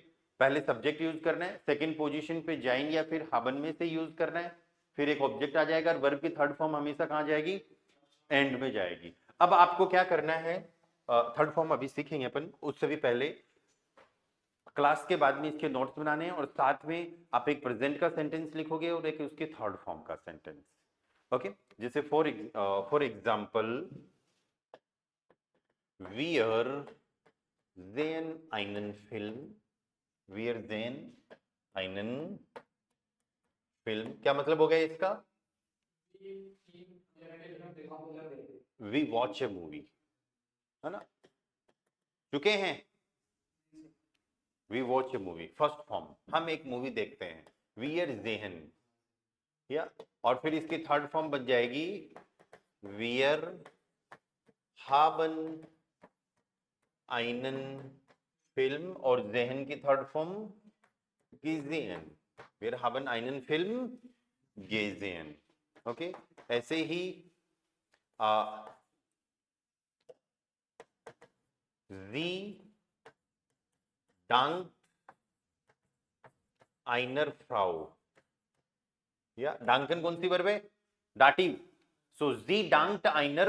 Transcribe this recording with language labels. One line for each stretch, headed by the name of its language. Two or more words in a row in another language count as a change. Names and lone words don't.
Hindi: पहले सब्जेक्ट यूज करना है,
English: second position
Hindi: पे जाइन या फिर हाबन में से यूज करना है, फिर एक ऑब्जेक्ट आ जाएगा और वर्ब की थर्ड फॉर्म हमेशा कहां जाएगी, एंड में जाएगी। अब आपको क्या करना है,
English: third form
Hindi: अभी सीखेंगे अपन, उससे भी पहले क्लास के बाद में इसके नोट्स बनाने हैं और साथ में आप एक प्रेजेंट का सेंटेंस लिखोगे और एक उसके
English: third form
Hindi: का सेंटेंस।
German: ओके, जैसे
English: for example
German: wir sehen einen Film, wir sehen einen Film,
Hindi: क्या मतलब हो गया इसका,
English: we watch a movie,
Hindi: है ना, चुके हैं,
English: we watch a movie, first form,
Hindi: हम एक मूवी देखते हैं,
German: wir sehen,
Hindi: या, और फिर इसकी
English: third form
Hindi: बन जाएगी
German: wir haben einen Film,
Hindi: और ज़हन की
English: third form
German: gesehen, wir haben einen Film gesehen।
Hindi: ओके, ऐसे ही
German: Sie dankt einer Frau,
Hindi: या डांकन कौन सी वर्ब है, डाटिव,
German: so Sie dankt einer